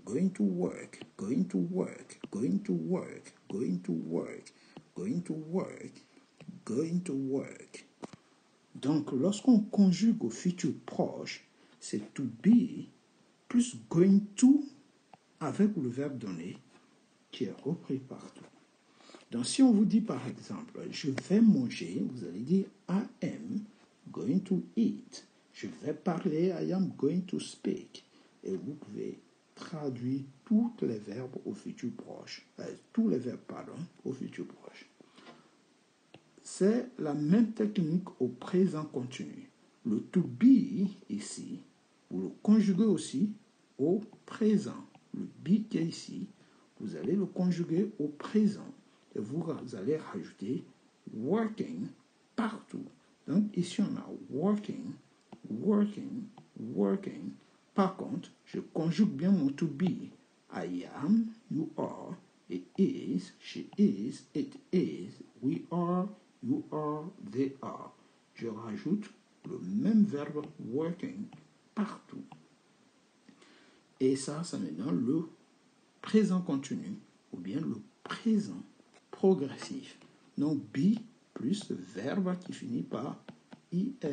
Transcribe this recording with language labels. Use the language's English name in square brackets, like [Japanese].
[English] Going to work, going to work, going to work, going to work, going to work, going to work. [French] Donc, lorsqu'on conjugue au futur proche, c'est to be plus going to avec le verbe donné qui est repris partout. Donc, si on vous dit par exemple, je vais manger, vous allez dire [English] I am going to eat. [French] Je vais parler, [English] I am going to speak. [French] Et vous pouvez traduire tous les verbes au futur proche. Tous les verbes, pardon, au futur proche. C'est la même technique au présent continu. Le to be ici, vous le conjuguez aussi au présent. Le be qui est ici, vous allez le conjuguer au présent. Et vous allez rajouter working partout. Donc ici on a working, working, working. Par contre, je conjugue bien mon [English] to be. I am, you are, it is, she is, it is, we are, you are, they are. [French] Je rajoute le même verbe working partout. Et ça me donne le présent continu ou bien le présent progressif. Donc, be plus le verbe qui finit par ing.